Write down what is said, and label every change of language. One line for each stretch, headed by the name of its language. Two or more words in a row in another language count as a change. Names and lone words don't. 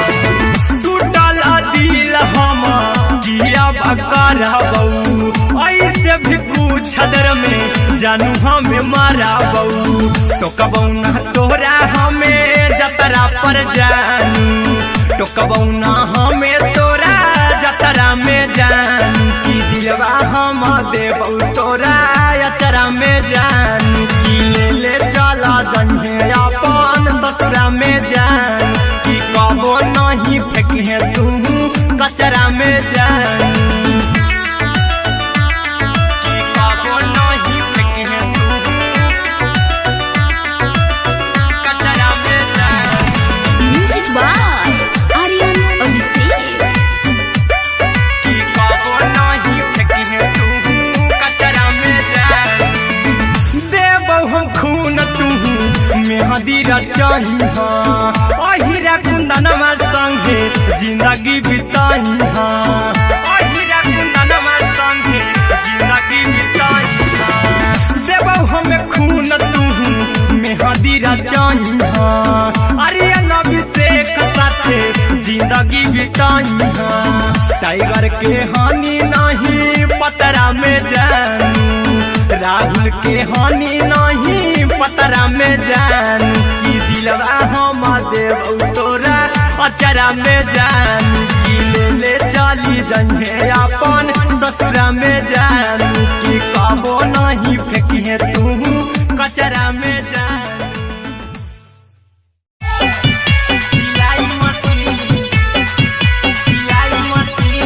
Maithili: टूटल दिल हम किया कराबौ ऐसे भी पूछ देर में जानू हमें माराबौ। टोकबौ ना तोरा हमें जतरा पर जानू टोकबौ ना हमें तोरा जतरा में जानू। की दिलवा हम देबौ तोरा अचरा में जानू। की ले ले चला जइहे अपन ससुरा में जान। की कबो नहीं फेंकिहे तू कचरा में जानू। की कबो नहीं फेंकिहे तू कचरा में जान।
English: म्यूजिक बाय आर्यन अभिषेक।
Maithili: की कबो नहीं फेंकिहे तू कचरा में जान। देबौ हम खून तू मेहदी रचइहा अहिरा कुंदनमा संगे जिंदगी बिताइहा अहिरा कुंदनमा संगे जिंदगी बिताइहा। देबौ हमें खून तू मेहदी रचइहा आर्यन अभिषेक साथे जिंदगी बिताइहा। टाइगर के हानि नहीं पतरा में जानू राहुल के हानि नहीं पतरा में जानू। की दिलवा हम देबौ तोरा अचरा में जानू। की ले ले चली जइहे अपन ससुरा में जानू। की कबो नहीं फेंकिहे तू कचरा में जानू। सिलाई मशीन